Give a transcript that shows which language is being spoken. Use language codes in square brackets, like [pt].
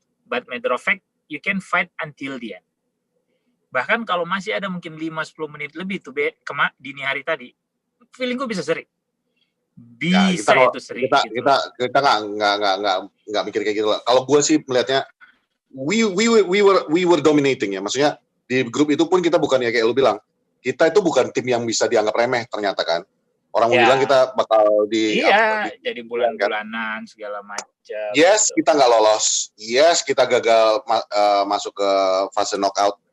[en] But matter of fact, you can fight until the end. [id] Bahkan kalau masih ada mungkin 5-10 menit lebih tuh dini hari tadi, feeling gue bisa seri. Bisa ya, itu seri. Kita nggak mikir kayak gitu lah. Kalau gue sih melihatnya, [en] we were dominating [id] ya. Maksudnya di grup itu pun kita bukan ya kayak lu bilang, kita itu bukan tim yang bisa dianggap remeh ternyata kan. Orang bilang kita bakal jadi bulan-bulanan segala macam. Yes, gitu. Kita nggak lolos. Yes, kita gagal masuk ke fase knockout.